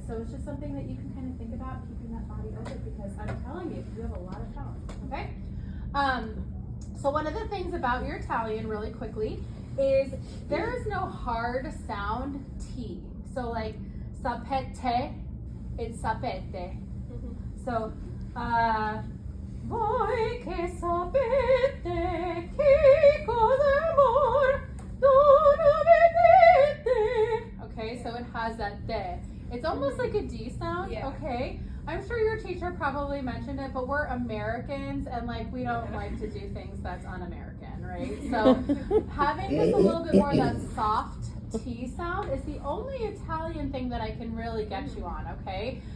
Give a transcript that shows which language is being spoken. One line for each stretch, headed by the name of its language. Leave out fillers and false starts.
English: So it's just something that you can kind of think about, keeping that body open, because I'm telling you, you have a lot of talent, okay? So So one of the things about your Italian really quickly is there is no hard sound T. So like sapete, it's sapete. So
Italian: voi che sapete che cos'è amor non vedete.
English: Okay, so it has that de. It's almost like a D sound, Yeah. okay? I'm sure your teacher probably mentioned it, but we're Americans and like we don't like to do things that's un-American, right? So having just a little bit more of that soft T sound is the only Italian thing that I can really get you on, okay?